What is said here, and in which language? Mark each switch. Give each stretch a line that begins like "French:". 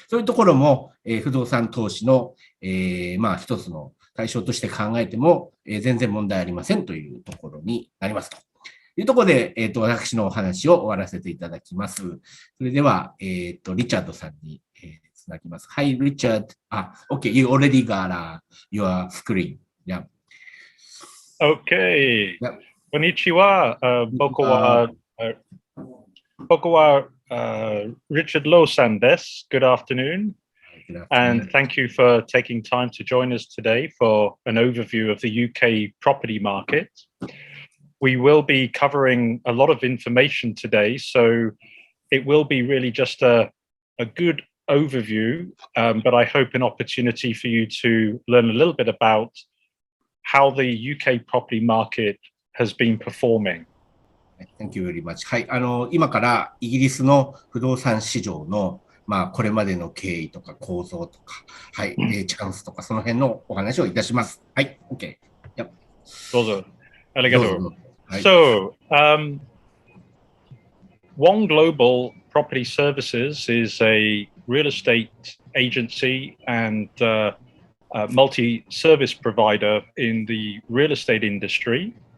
Japanese: そういうところも、不動産投資の、一つの対象として考えても、全然問題ありませんというところになりますと。というところで、私のお話を終わらせていただきます。それでは、リチャードさんに、つなぎます。
English: Hi, Richard. Okay, you already got your screen. Yeah. Okay. Yep.
Japanese: こんにちは。僕はRichard Low-san です。
English: Good afternoon. And thank you for taking time to join us today for an overview of the UK property market. We will be covering a lot of information today, so it will be really just a good overview, but I hope an opportunity for you to learn a little bit about how the UK property market has been performing. Thank you very much.
Japanese: はい、今からイギリスの不動産市場の、これまでの経緯とか構造とか、はい、チャンスとか、その辺のお話をいたします。はい、OK。どうぞ。ありがとう。
English: So, One Global Property Services is a real estate agency and multi-service provider in the real estate industry.